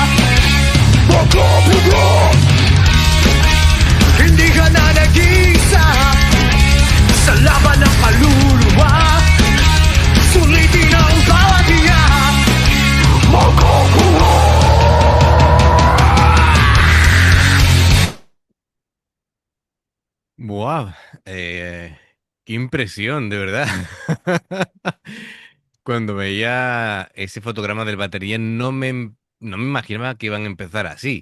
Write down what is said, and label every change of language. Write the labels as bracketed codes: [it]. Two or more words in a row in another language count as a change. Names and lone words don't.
[tl] Pagkapagat. Hindi ka na nag-iisa sa laban ng kaluluwa. Sulitin ang bawat hinga. Pagkapagat. [es] ¡Wow! ¡Qué impresión, de verdad! Cuando veía ese fotograma del batería no me imaginaba que iban a empezar así.